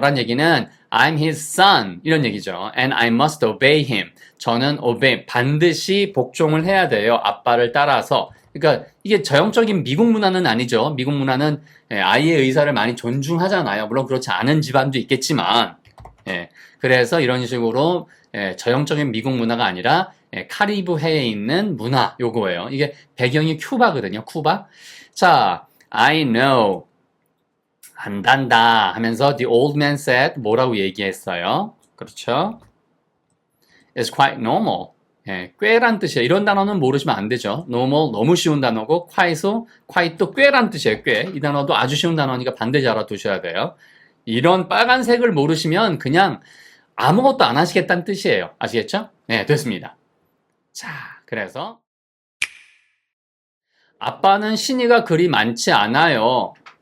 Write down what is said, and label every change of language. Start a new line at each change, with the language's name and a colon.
Korean: 라는 얘기는
English: I'm his son.
Korean: 이런 얘기죠.
English: And I must obey him.
Korean: 저는
English: obey.
Korean: 반드시 복종을 해야 돼요. 아빠를 따라서. 그러니까 이게 저형적인 미국 문화는 아니죠. 미국 문화는 아이의 의사를 많이 존중하잖아요. 물론 그렇지 않은 집안도 있겠지만 그래서 이런 식으로 저형적인 미국 문화가 아니라 카리브해에 있는 문화 요거예요. 이게 배경이 큐바거든요. 쿠바. 자,
English: I know
Korean: 안단다 하면서
English: the old man said
Korean: 뭐라고 얘기했어요? 그렇죠?
English: It's quite normal.
Korean: 예, 꽤란 뜻이에요. 이런 단어는 모르시면 안 되죠. normal 너무 쉬운 단어고 quiet도 꽤란 뜻이에요. 꽤. 이 단어도 아주 쉬운 단어니까 반드시 알아두셔야 돼요. 이런 빨간색을 모르시면 그냥 아무것도 안 하시겠다는 뜻이에요. 아시겠죠? 네, 됐습니다. 자, 그래서 아빠는 신의가 그리 많지 않아요.